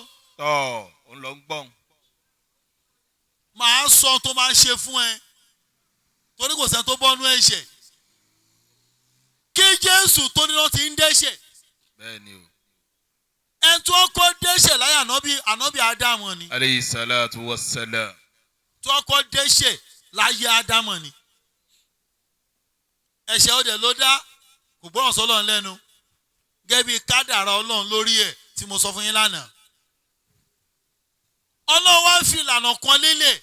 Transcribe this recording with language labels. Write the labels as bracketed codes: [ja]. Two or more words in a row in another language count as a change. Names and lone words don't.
[yo] Ó ń lọ gbọ́n. Màá sọ tó máa ṣe fún ẹ. Torí kò sẹ́ni tó bọ́nú ẹ̀ṣẹ̀. Kí Jésù tó ní lọ ti ń dẹ́ṣẹ̀. Bẹ́ẹ̀ni o. Ẹni tó kọ́ dẹ́ṣẹ̀ láyé ànábì Ádámù ni. [ar] عليه الصلاة والسلام. [yo] Tó kọ́ dẹ́ṣẹ̀ láyé Ádámù ni. Ẹ̀ṣẹ̀ ọdẹ ló dá kò gbọ́ràn sọ́lọ́run lẹ́nu. Gẹ́gẹ́ bí kádàrá Ọlọ́run lórí ẹ̀ tí mo sọ fún yín lánàá. Ọlọ́run wá fi ìlànà kan lélẹ̀.